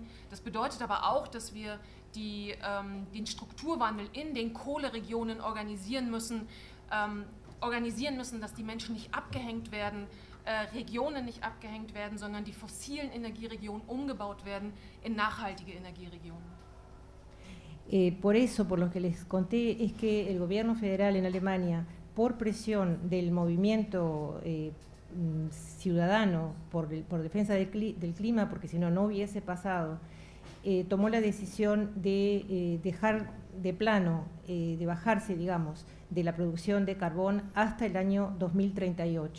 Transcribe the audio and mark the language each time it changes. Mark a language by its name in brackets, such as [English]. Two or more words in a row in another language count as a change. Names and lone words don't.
[German] Das bedeutet aber auch, dass wir den Strukturwandel in den Kohleregionen organisieren müssen, dass die Menschen nicht abgehängt werden, Regionen nicht abgehängt werden, sondern die fossilen Energieregionen umgebaut werden in nachhaltige Energieregionen. [Spanish] Por eso, por lo que les conté, es que el gobierno federal en Alemania, por presión del movimiento ciudadano por defensa del clima, porque si no, no hubiese pasado, tomó la decisión de dejar de plano, de bajarse, digamos, de la producción de carbón hasta el año 2038.